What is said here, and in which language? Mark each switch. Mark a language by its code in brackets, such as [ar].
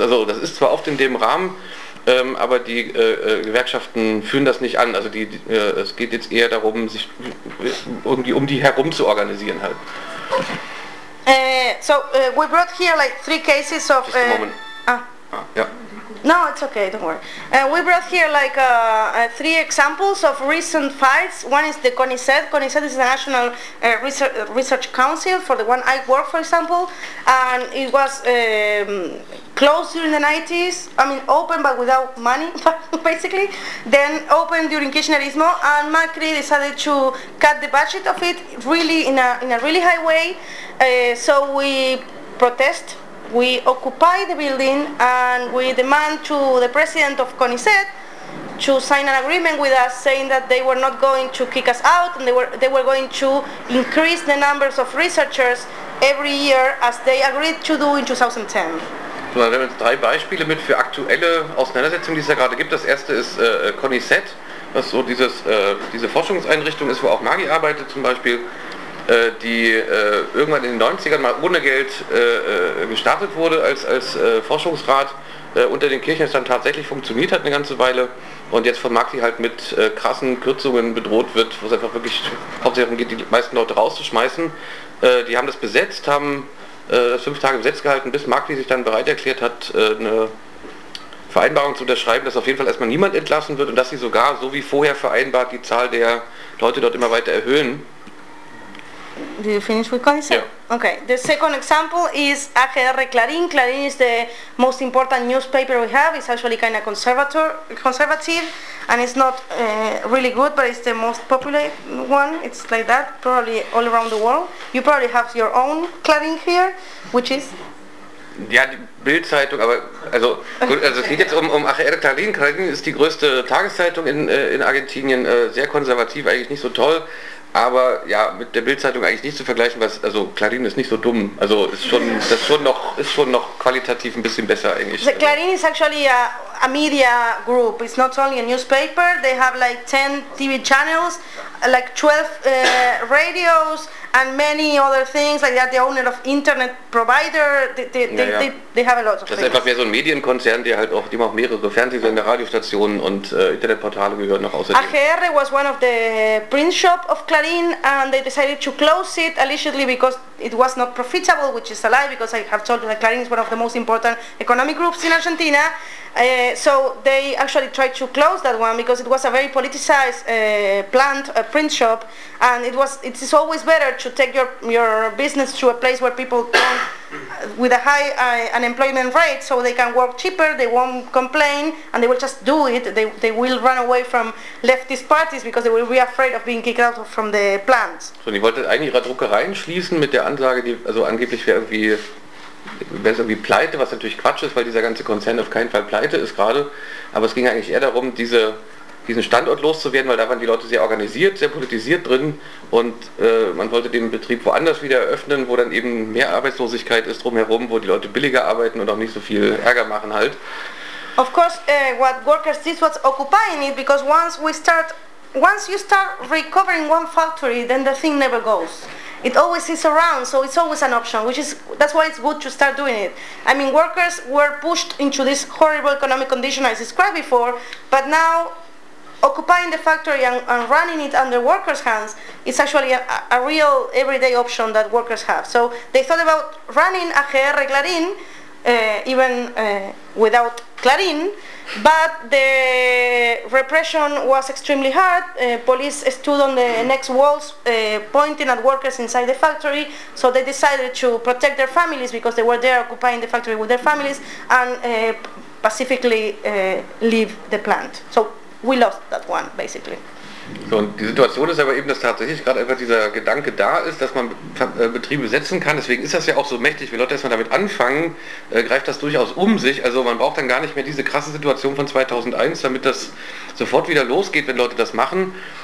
[de] Also das ist zwar oft in dem Rahmen, aber die Gewerkschaften führen das nicht an. Also es geht jetzt eher darum, sich irgendwie um die herum zu organisieren halt. [en] So we brought here like three cases of Just a moment. No, it's okay, don't worry. We brought here like three examples of recent fights. One is the CONICET. CONICET is the National Research Council for the one I work, for example. And it was closed during the 90s. I mean, open but without money, basically. Then open during Kirchnerismo. And Macri decided to cut the budget of it really in a really high way. So we protest. We occupy the building and we demand to the president of CONICET to sign an agreement with us saying that they were not going to kick us out and they were going to increase the numbers of researchers every year as they agreed to do in 2010. [de] Dann nehmen wir drei Beispiele mit für aktuelle Auseinandersetzungen, die es ja gerade gibt. Das erste ist CONICET, was so diese Forschungseinrichtung ist, wo auch Magi arbeitet zum Beispiel. Die irgendwann in den 90ern mal ohne Geld gestartet wurde als Forschungsrat unter den Kirchen, dann tatsächlich funktioniert hat eine ganze Weile und jetzt von Magli halt mit krassen Kürzungen bedroht wird, wo es einfach wirklich hauptsächlich darum geht, die meisten Leute rauszuschmeißen. Die haben das besetzt, haben das 5 Tage besetzt gehalten, bis Magli sich dann bereit erklärt hat, eine Vereinbarung zu unterschreiben, dass auf jeden Fall erstmal niemand entlassen wird und dass sie sogar, so wie vorher vereinbart, die Zahl der Leute dort immer weiter erhöhen. [en] Did you finish with CONICET? Yeah. Okay, the second example is AGR Clarín. Clarín is the most important newspaper we have. It's actually kind of conservative, and it's not really good, but it's the most popular one. It's like that, probably all around the world. You probably have your own Clarín here, which is? Yeah, the [de] Bild-Zeitung, aber also, gut, also es geht jetzt um AGR Clarín. Clarín ist die größte Tageszeitung in Argentinien, sehr konservativ, eigentlich nicht so toll. Aber ja, mit der Bild-Zeitung eigentlich nicht zu vergleichen, was, also Clarín ist nicht so dumm, also ist schon noch qualitativ ein bisschen besser eigentlich. [en] The Clarín is actually a media group, it's not only a newspaper, they have like 10 TV channels, like 12 radios and many other things, like they are the owner of internet provider, they have a lot of things. [de] Das ist einfach mehr so ein Medienkonzern, die haben auch mehrere Fernsehsender, Radiostationen und Internetportale gehören noch außerdem. [en] AGR was one of the print shop of Clarín and they decided to close it allegedly because it was not profitable, which is a lie because I have told you that Clarín is one of the most important economic groups in Argentina. So they actually tried to close that one because it was a very politicized plant, a print shop, and it is always better to take your business to a place where people don't with a high unemployment rate, so they can work cheaper, they won't complain, and they will just do it. They will run away from leftist parties because they will be afraid of being kicked out from the plants. [de] So, die wollten eigentlich ihre Druckereien schließen mit der Ansage, die also angeblich wäre irgendwie pleite, was natürlich Quatsch ist, weil dieser ganze Konzern auf keinen Fall pleite ist gerade. Aber es ging eigentlich eher darum, diesen Standort loszuwerden, weil da waren die Leute sehr organisiert, sehr politisiert drin und man wollte den Betrieb woanders wieder eröffnen, wo dann eben mehr Arbeitslosigkeit ist drumherum, wo die Leute billiger arbeiten und auch nicht so viel Ärger machen halt. Of course, what workers did was occupying it, because once you start recovering one factory, then the thing never goes. It always is around, so it's always an option, that's why it's good to start doing it. I mean, workers were pushed into this horrible economic condition I described before, but now occupying the factory and running it under workers' hands is actually a real everyday option that workers have. So they thought about running AGR Clarín, even without Clarín, but the repression was extremely hard. Police stood on the next walls pointing at workers inside the factory, so they decided to protect their families because they were there occupying the factory with their families and pacifically leave the plant. So we lost that one, basically. So, und die Situation ist aber eben, dass tatsächlich gerade einfach dieser Gedanke da ist, dass man Betriebe setzen kann. Deswegen ist das ja auch so mächtig, wenn Leute erstmal damit anfangen, greift das durchaus um sich. Also man braucht dann gar nicht mehr diese krasse Situation von 2001, damit das sofort wieder losgeht, wenn Leute das machen.